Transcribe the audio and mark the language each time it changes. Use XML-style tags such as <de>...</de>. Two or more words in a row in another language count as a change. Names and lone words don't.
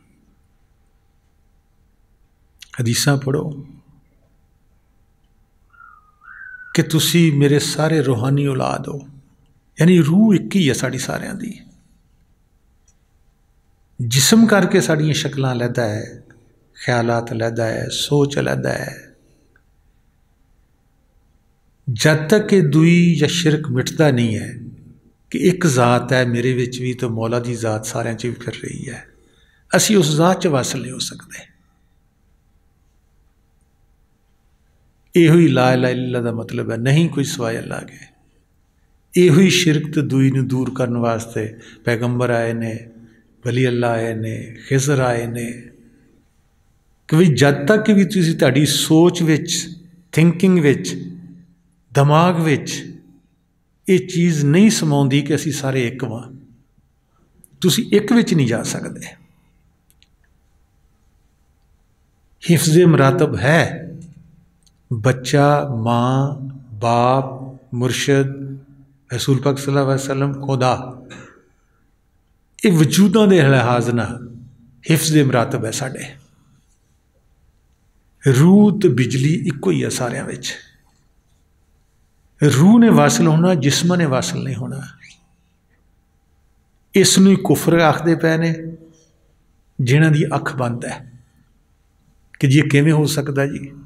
<pa>حدیثاں پڑھو کہ تسی میرے سارے روحانی اولاد ہو، یعنی روح اک ہی ہے ساڈی ساریاں دی. جسم کر کے ساڈیاں شکلاں لیندا ہے، خیالات لیندا ہے، سوچ لیندا ہے. جب تک کہ دوئی یا شرک مٹدا نہیں ہے کہ اک ذات ہے میرے وچ بھی تو مولا دی ذات ساریاں چ بھی پھر رہی ہے، اسی اس ذات چ واصل نہیں ہو سکدے. ایہو ہی</pa> <ar>لا إله إلا الله</ar> <pa>دا مطلب ہے,</pa> <ur>نہیں کوئی سوائے اللہ کے.</ur> <pa>ایہو ہی شرک تے دوئی نوں دور کرن واسطے پیغمبر آئے نے، ولی اللہ آئے نے، خضر آئے نے، کہ بھی جب تک بھی تسیں تہاڈی سوچ وچ، تھنکنگ وچ، دماغ وچ یہ چیز نہیں سماؤندی کہ اسی سارے اک واں، تسی اک وچ نہیں جا سکدے. حفظِ مراتب ہے، بچہ، ماں، باپ، مرشد، رسول پاک</pa> <ar>صلى الله عليه وسلم,</ar> <pa>خدا، یہ وجوداں دے لحاظ نال حفظِ مراتب ہے ساڈے. روح تے بجلی اکو ہی ہے ساریاں وچ. روح نے واصل ہونا، جسم نے واصل نہیں ہونا. اِسنوں کفر آکھدے پئے نے جنہاں دی اکھ بند ہے کہ جی کویں ہو سکدا جی.</pa>